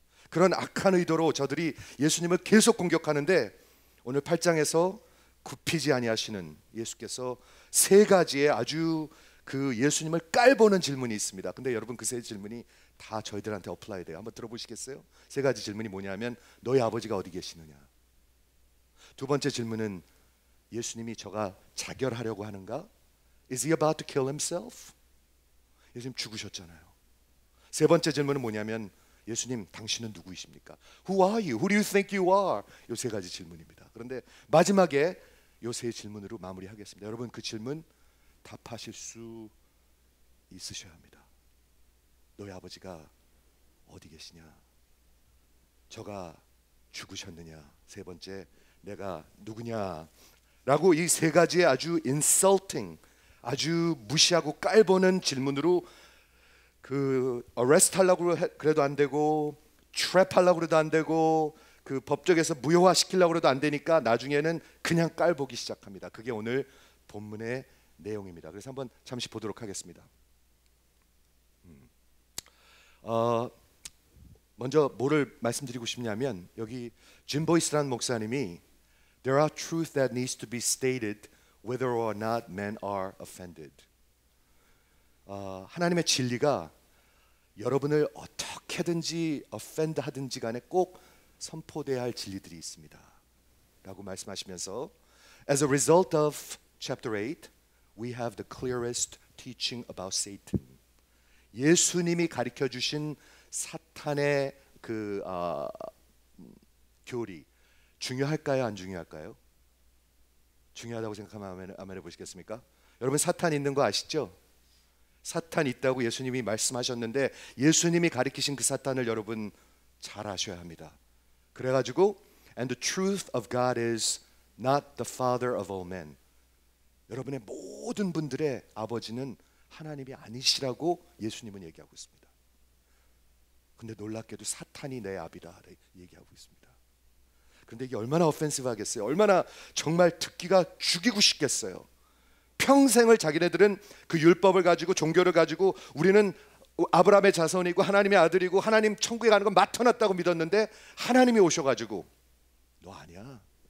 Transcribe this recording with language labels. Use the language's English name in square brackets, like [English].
[Korean] 그런 악한 의도로 저들이 예수님을 계속 공격하는데 오늘 8장에서 굽히지 아니하시는 예수께서 세 가지의 아주 그 예수님을 깔보는 질문이 있습니다. 근데 여러분 그 세 질문이 다 저희들한테 어플라이 돼요. 한번 들어보시겠어요? 세 가지 질문이 뭐냐면 너희 아버지가 어디 계시느냐. 두 번째 질문은 예수님이 저가 자결하려고 하는가? [English] Is he about to kill himself? [Korean] 예수님 죽으셨잖아요. 세 번째 질문은 뭐냐면 예수님 당신은 누구이십니까? [English] Who are you? Who do you think you are? [Korean] 이 세 가지 질문입니다. 그런데 마지막에 이 세 질문으로 마무리하겠습니다. 여러분 그 질문 답하실 수 있으셔야 합니다. 너희 아버지가 어디 계시냐? 저가 죽으셨느냐? 세 번째 내가 누구냐? 라고 이 세 가지의 아주 insulting, 아주 무시하고 깔보는 질문으로 그 arrest 하려고 그래도 안 되고 trap 하려고 그래도 안 되고 그 법정에서 무효화 시키려고 그래도 안 되니까 나중에는 그냥 깔보기 시작합니다. 그게 오늘 본문의 내용입니다. 그래서 한번 잠시 보도록 하겠습니다. 먼저 뭐를 말씀드리고 싶냐면 여기 짐 보이스라는 목사님이 [English] There are truths that needs to be stated whether or not men are offended. [Korean] 하나님의 진리가 여러분을 어떻게든지 offend 하든지 간에 꼭 선포돼야 할 진리들이 있습니다. 라고 말씀하시면서 [English] As a result of chapter 8, we have the clearest teaching about Satan. [Korean] 예수님이 가르쳐 주신 사탄의 그 교리 중요할까요? 안 중요할까요? 중요하다고 생각하면 아멘 해보시겠습니까? 여러분 사탄 있는 거 아시죠? 사탄 있다고 예수님이 말씀하셨는데 예수님이 가르치신 그 사탄을 여러분 잘 아셔야 합니다. 그래가지고 [English] And the truth of God is not the father of all men. [Korean] 여러분의 모든 분들의 아버지는 하나님이 아니시라고 예수님은 얘기하고 있습니다. 근데 놀랍게도 사탄이 내 아비다 얘기하고 있습니다. 그런데 이게 얼마나 오펜시브 하겠어요? 얼마나 정말 듣기가 죽이고 싶겠어요? 평생을 자기네들은 그 율법을 가지고 종교를 가지고 우리는 아브라함의 자손이고 하나님의 아들이고 하나님 천국에 가는 건 맡아놨다고 믿었는데 하나님이 오셔가지고 너 아니야.